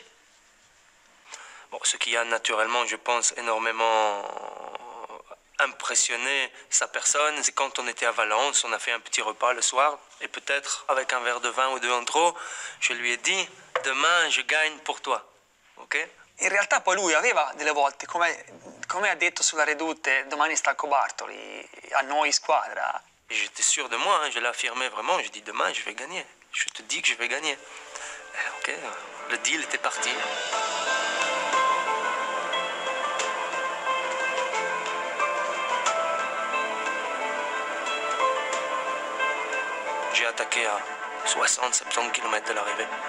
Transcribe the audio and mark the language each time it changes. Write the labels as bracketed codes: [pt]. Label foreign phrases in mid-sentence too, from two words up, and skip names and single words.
[fr] Bon, ce qui a naturellement, je pense, énormément impressionné sa personne, c'est quand on était à Valence, on a fait un petit repas le soir, et peut-être avec un verre de vin ou 2 en trop, je lui ai dit, demain je gagne pour toi, ok? [it] In realtà poi lui aveva delle volte, come ha detto sulla Redoute, domani stacco Bartoli, a noi squadra. [fr] J'étais sûr de moi, hein, je l'affirmais vraiment, je dis demain je vais gagner, je te dis que je vais gagner. Ok, le deal était parti. J'ai attaqué à 60-70 km de l'arrivée.